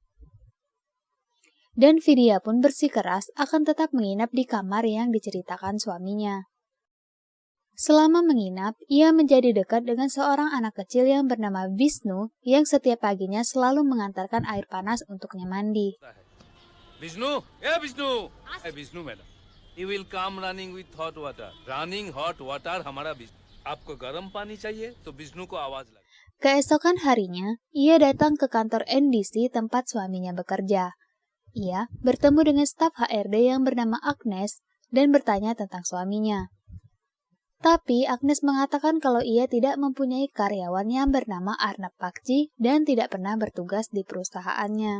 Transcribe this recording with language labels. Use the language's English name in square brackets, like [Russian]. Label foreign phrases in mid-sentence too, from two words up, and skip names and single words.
[Indonesian] Dan Vidya pun bersikeras akan tetap menginap di kamar yang diceritakan suaminya. Selama menginap, ia menjadi dekat dengan seorang anak kecil yang bernama Vishnu yang setiap paginya selalu mengantarkan air panas untuknya mandi. [English] Vishnu, yeah Vishnu. Hey Vishnu madam, he will come running with hot water. Running hot water [Hindi] हमारा Vishnu. आपको गर्म पानी चाहिए तो Vishnu को आवाज लगा. [Indonesian] Keesokan harinya, ia datang ke kantor NDC tempat suaminya bekerja. Ia bertemu dengan staf HRD yang bernama Agnes dan bertanya tentang suaminya. Tapi Agnes mengatakan kalau ia tidak mempunyai karyawan yang bernama Arnab Bagchi dan tidak pernah bertugas di perusahaannya.